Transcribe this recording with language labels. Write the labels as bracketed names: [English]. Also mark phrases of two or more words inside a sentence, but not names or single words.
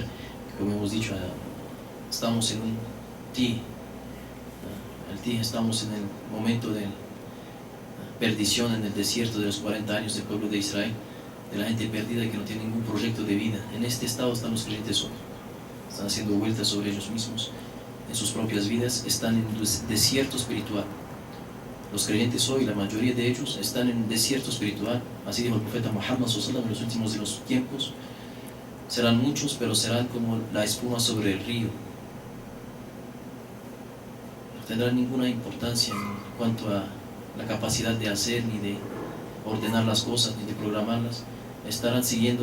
[Spanish] Como hemos dicho, estamos en un estamos en el momento de perdición en el desierto de los 40 años del pueblo de Israel, de la gente perdida y que no tiene ningún proyecto de vida. En este estado están los creyentes hoy. Están haciendo vueltas sobre ellos mismos, en sus propias vidas, están en un desierto espiritual. Los creyentes hoy, la mayoría de ellos, están en un desierto espiritual. Así dijo el profeta Muhammad [Arabic] صلى الله عليه وسلم: [Spanish] en los últimos de los tiempos serán muchos, pero serán como la espuma sobre el río. No tendrán ninguna importancia en cuanto a la capacidad de hacer, ni de ordenar las cosas, ni de programarlas.